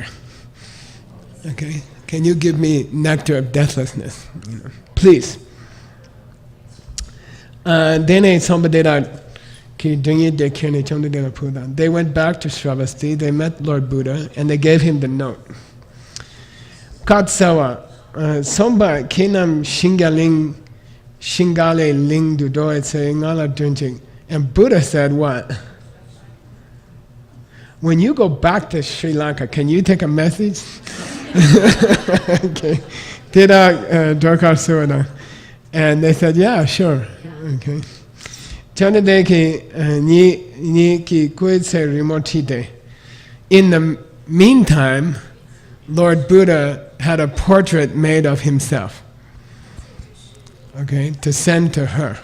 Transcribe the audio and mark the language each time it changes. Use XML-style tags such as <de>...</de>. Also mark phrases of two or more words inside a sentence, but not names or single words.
<en>Okay? Can you give me nectar of deathlessness? Please. They went back to Shravasti, they met Lord Buddha, and they gave him the note. Katsawa, Somba Kinam Shingale Ling Dudoy saying Ngala Dunjing. And Buddha said what? When you go back to Sri Lanka, can you take a message? Okay. And they said, yeah, sure. Okay. In the meantime, Lord Buddha had a portrait made of himself, okay, to send to her.</en>